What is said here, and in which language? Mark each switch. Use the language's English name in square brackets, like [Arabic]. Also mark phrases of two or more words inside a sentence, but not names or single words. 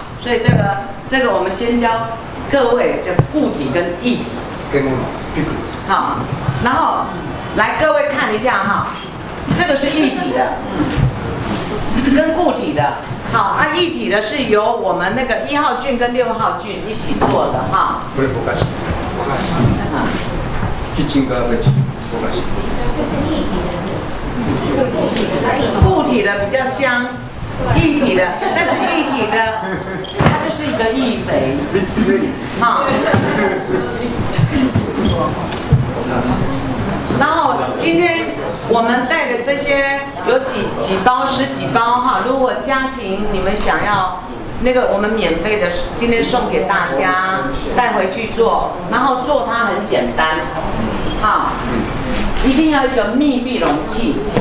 [Chinese] 所以这个我们先教各位这固体跟液体。好，然后来各位看一下哈，这个是液体的，跟固体的。好，液体的是由我们那个1号菌跟6号菌一起做的哈。 [Japanese] これぼかし。キッチンガーベージぼかし。 [Chinese] 固体的比较香，液体的，但是液体的它就是一个易肥。好。然后今天我们带的这些有几包10几包哈，如果家庭你们想要那个，我们免费的今天送给大家，带回去做，然后做它很简单，好，一定要一个密闭容器，